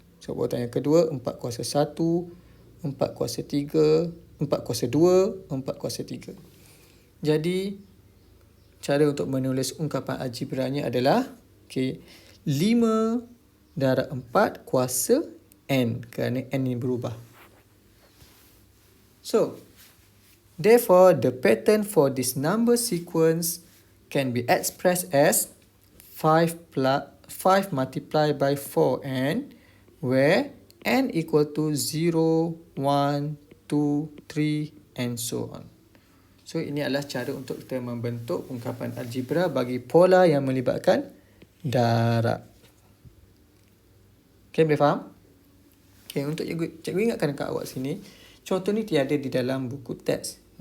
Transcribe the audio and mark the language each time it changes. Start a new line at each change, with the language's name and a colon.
Malay: Sebutan yang kedua, 4 kuasa 1, 4 kuasa 3, 4 kuasa 2, 4 kuasa 3. Jadi, cara untuk menulis ungkapan algebranya adalah 5 darab 4 kuasa n, kerana n ini berubah.
English: So, therefore, the pattern for this number sequence can be expressed as 5 multiplied by 4n, where n equal to 0, 1, 2, 3 and so on.
Malay: So ini adalah cara untuk kita membentuk ungkapan algebra bagi pola yang melibatkan darab. Okay, boleh faham? Okay, untuk cikgu ingatkan dekat awak sini, contoh ni tiada di dalam buku teks.